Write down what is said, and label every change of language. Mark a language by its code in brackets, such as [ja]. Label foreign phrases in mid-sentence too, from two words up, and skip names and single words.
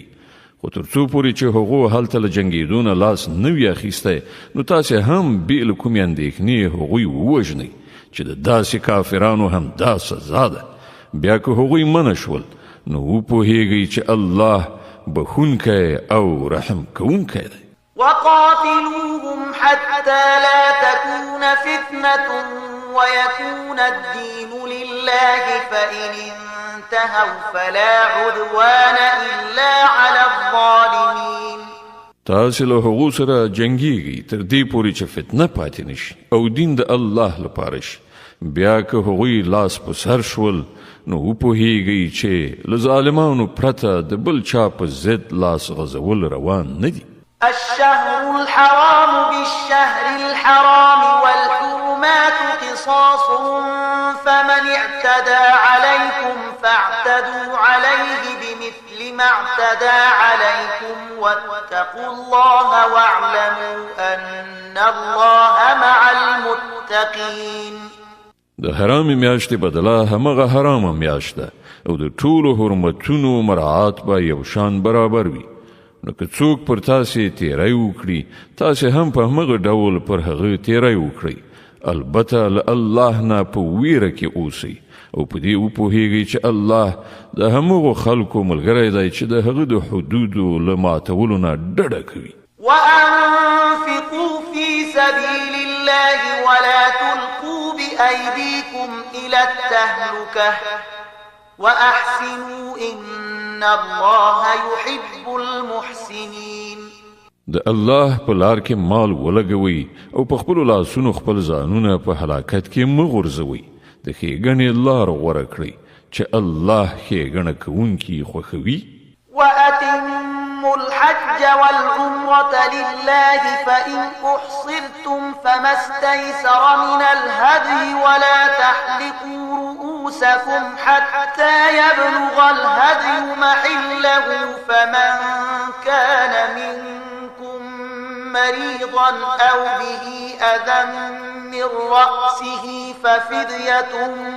[ps] خو تر څو پورې چې هغو هلته له جنګېدو نه لاس نه وي اخیستی نو تاسې هم بې له کومې اندېښنې هغوی ووژنئ چې د داسې کافرانو هم دا سزا ده. بیا که هغوی منع شول نو وپوهیږئ چې الله بخونکی او رحم کوونکی دی. [ar] وقاتلوهم حتى لا تكون فتنة ويكون الدين لله فإن انتهوا فلا عدوان إلا على الظالمين. [ps] تاسې له هغو سره جنګیږئ تر دې پورې چې فتنه پاتې نشي او دین د الله لپاره شي. بیا که هغوی لاس په سر شول نو وپوهیږئ چې له ظالمانو پرته د بل چا په ضد لاس غځول روان نه دي. [ar] الشهر الحرام بالشهر الحرام والحرمات قصاص فمن اعتدى عليكم فاعتدوا عليه بمثل ما اعتدى عليكم واتقوا الله واعلموا أن الله مع المتقين. [ps] د حرام میاشتې بدله همغه حرامه میاشت ده او د ټولو حرمتونو مراعات به یو شان برابر وي. نو که څوک پر تاسې تیری وکړي تاسې هم په همغه ډول پر هغه تیری وکړئ. البته له الله نه په ویره کې اوسئ او په دې وپوهیږئ چې الله د همغو خلکو ملګری دی چې د هغه د حدودو له ماتولو نه ډډه کوي. [ar] وأنفقوا في سبيل الله ولا تلقوا بأيديكم إلى التهلكة وأحسنوا إن الله يحب المحسنين. [ps] د الله په لار کې مال ولګوئ او په خپلو لاسونو خپل ځانونه په هلاکت کې مه غورځوئ. د ښېګڼې لار غوره کړئ چې الله ښېګڼه کوونکي خوښوي. [ar] وأتموا الحج والعمرة لله فإن أحصرتم فما استيسر من الهدي ولا تحلقوا رؤوسكم حتى يبلغ الهدي محله فمن كان منكم مريضا أو به أذى من رأسه ففدية